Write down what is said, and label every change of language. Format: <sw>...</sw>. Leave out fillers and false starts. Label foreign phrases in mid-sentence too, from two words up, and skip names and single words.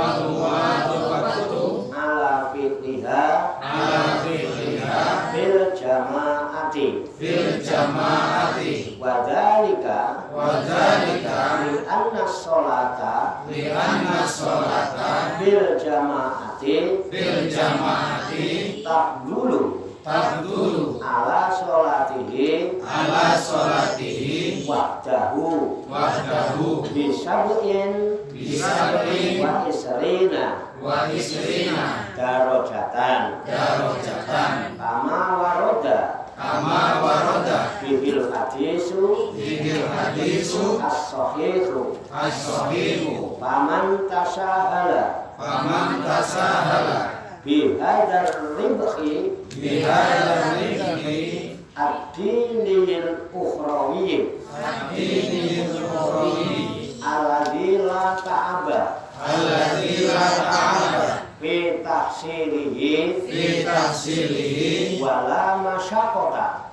<ar>على فعلها بالجماعة وذلك لأن الصلاة بالجماعة تفضل على صلاته وحده بسبع وعشرين درجة كما ورد به الحديث الصحيح فمن تساهل بهذا الربح الدين الأخروي الذي لا تعب في تحصيله ولا مشقة</ar>